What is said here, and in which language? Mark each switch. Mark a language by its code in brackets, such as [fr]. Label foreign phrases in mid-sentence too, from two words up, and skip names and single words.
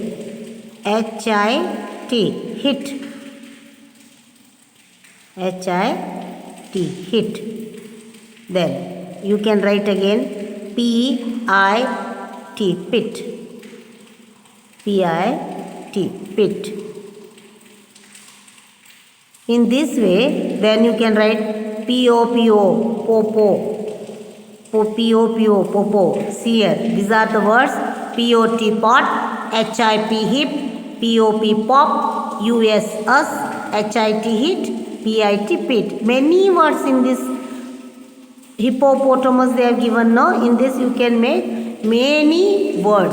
[en] H-I-T, hit. H-I-T, hit. Then you can write again P-I-T, pit. P-I-T, pit. In this way, then you can write P-O-P-O, popo. P-O-P-O, popo. See here, these are the words. P-O-T, pot. H-I-P, hip. P-O-P pop, U-S us, H-I-T hit, P-I-T pit. Many words in this hippopotamus they have given. No, in this you can make many words.